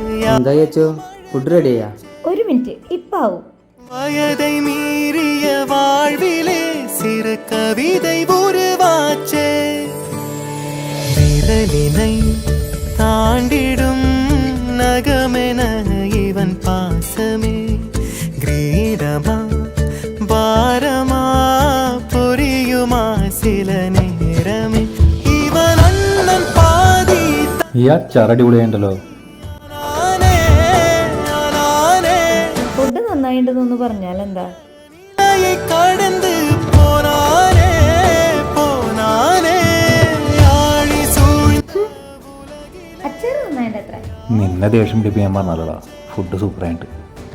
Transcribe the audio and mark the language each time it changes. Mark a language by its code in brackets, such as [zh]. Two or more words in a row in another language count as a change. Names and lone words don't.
[ml] എന്താ ചേച്ചോ [en] food ready? [ml] ഒരു മിനിറ്റ്, ഇപ്പാവും. [ta] வயதை மீறிய வாழ்விலே சிறு கவிதை உருவாச்சே விரலினை தாண்டிடும் நகமென இவன் பாசமே கிரீடமா பாரமா புரியுமா சில நேரமே இவன் அண்ணன் பாதி [ml] ഈ അച്ചാർ അടിപൊളിയായിട്ടല്ലോ. ഫുഡ് നന്നായിട്ടുണ്ടെന്ന് പറഞ്ഞാൽ എന്താ? [ta] கடந்து போனானே போனானே ஆழி சூழ்ந்த [ml] അച്ചാർ നന്നായിട്ട് എത്ര? നിന്നെ ദേഷ്യം പിടിപ്പിക്കാൻ പറഞ്ഞല്ലോ. ഫുഡ് സൂപ്പറായിട്ട്.